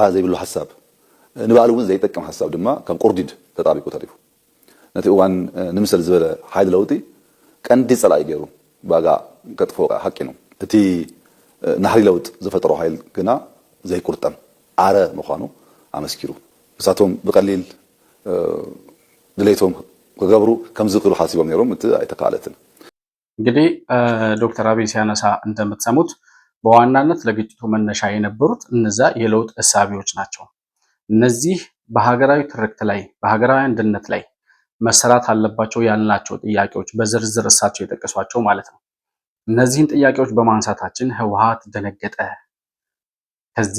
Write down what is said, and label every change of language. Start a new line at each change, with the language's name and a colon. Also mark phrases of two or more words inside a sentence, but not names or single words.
Tigrinya: ዘይብሉ ሓሳብ ንባዕሉ እውን ዘይጠቅም ሓሳብ ድማ ከም ቁርዲድ ተጣቢቁ ተሪፉ ነቲ እዋን ንምሰል ዝበለ ሓይሊ ለውጢ ቀንዲ ፀላኢ ገይሩ ባጋ ከጥፎ ሓቂ ነው እቲ ናህሪ ለውጥ ዝፈጠሮ ሓይል ግና ዘይቁርጠም ዓረ ምዃኑ ኣመስኪሩ እሳቶም ብቀሊል ድሌቶም ክገብሩ ከም ዝኽእሉ ሓሲቦም ነይሮም እቲ ኣይተካለትን
Amharic: እንግዲህ ዶክተር አብይ ሲያነሳ እንደምትሰሙት በዋናነት ለግጭቱ መነሻ የነበሩት እነዛ የለውጥ እሳቢዎች ናቸው እነዚህ በሀገራዊ ትርክት ላይ በሀገራዊ አንድነት ላይ መሰራት አለባቸው ያልናቸው ጥያቄዎች በዝርዝር እሳቸው የጠቀሷቸው ማለት ነው እነዚህን ጥያቄዎች በማንሳታችን ህወሓት ደነገጠ ከዚያ